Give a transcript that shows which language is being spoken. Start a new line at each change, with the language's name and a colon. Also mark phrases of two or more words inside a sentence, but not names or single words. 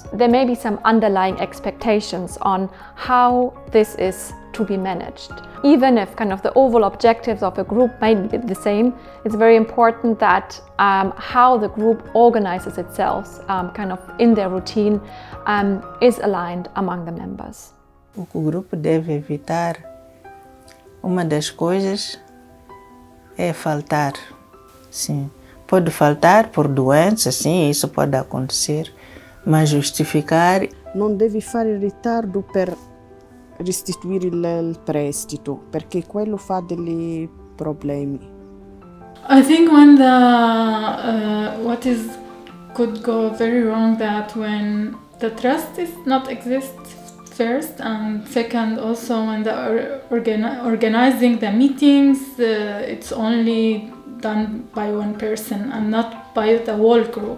English: There may be some underlying expectations on how this is to be managed. Even if kind of the overall objectives of a group might be the same, it's very important that how the group organizes itself kind of in their routine is aligned among the members.
Portuguese: O grupo deve evitar, uma das coisas é faltar. Sim, pode faltar por doença, sim, isso pode acontecer, mas justificar.
Italian: Non devi fare ritardo per restituire il prestito, perché quello fa dei problemi.
English: I think when what could go very wrong, that when the trust is not exist first, and second also when the organizing the meetings, it's only done by one person and not by the whole group.